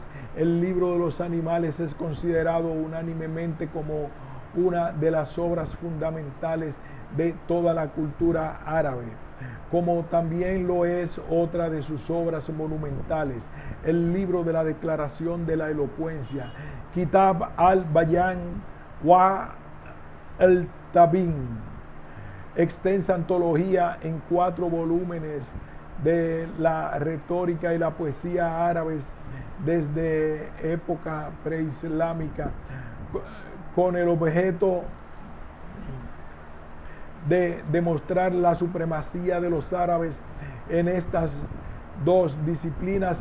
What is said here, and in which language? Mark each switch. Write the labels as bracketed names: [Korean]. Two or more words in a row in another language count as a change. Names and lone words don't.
[Spanish] El libro de los animales es considerado unánimemente como una de las obras fundamentales de toda la cultura árabe, como también lo es otra de sus obras monumentales, el libro de la Declaración de la Elocuencia, Kitab al-Bayan wa al-Tabin, extensa antología en 4 volúmenes de la retórica y la poesía árabes desde época preislámica, con el objeto de demostrar la supremacía de los árabes en estas 2 disciplinas.